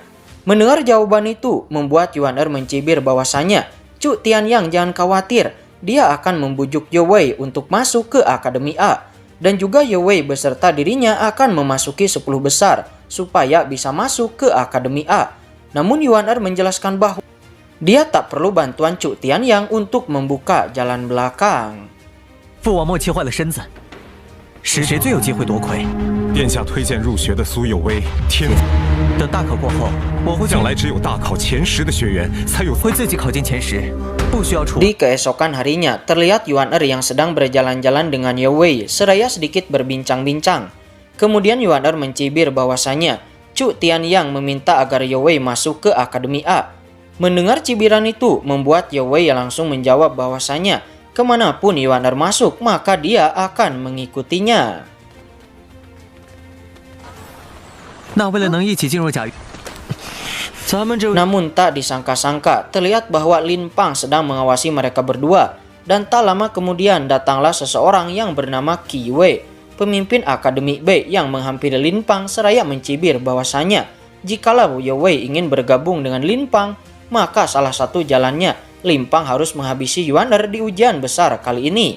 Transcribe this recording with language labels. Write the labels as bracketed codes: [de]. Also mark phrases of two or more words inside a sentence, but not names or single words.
[id] Mendengar jawaban itu membuat Yuan Er mencibir bahwasanya Chu Tianyang jangan khawatir, dia akan membujuk Yue untuk masuk ke Akademi A, dan juga Yue beserta dirinya akan memasuki 10 besar supaya bisa masuk ke Akademi A. Namun Yuan Er menjelaskan bahwa dia tak perlu bantuan Chu Tianyang untuk membuka jalan belakang. [zh] 父王莫气坏了身子，谁最有机会夺魁？殿下推荐入学的苏有为，天才。等大考过后，我会将来只有大考前10的学员才有会自己考进前10，不需要出。 [id] Di keesokan harinya, terlihat Yuan Er yang sedang berjalan-jalan dengan Yue seraya sedikit berbincang-bincang. Kemudian Yuan Er mencibir bahwasanya Chu Tianyang meminta agar Yue masuk ke Akademi A. Mendengar cibiran itu membuat Yue langsung menjawab bahwasanya kemanapun Yuan Er masuk maka dia akan mengikutinya. [zh] 那为了能一起进入甲，咱们这 [id] Namun tak disangka-sangka terlihat bahwa Lin Pang sedang mengawasi mereka berdua, dan tak lama kemudian datanglah seseorang yang bernama Qi Yue, pemimpin Akademi B yang menghampiri Lin Pang seraya mencibir bahwasanya jikalau Yue ingin bergabung dengan Lin Pang, maka salah satu jalannya Lin Pang harus menghabisi Yuan Er di ujian besar kali ini.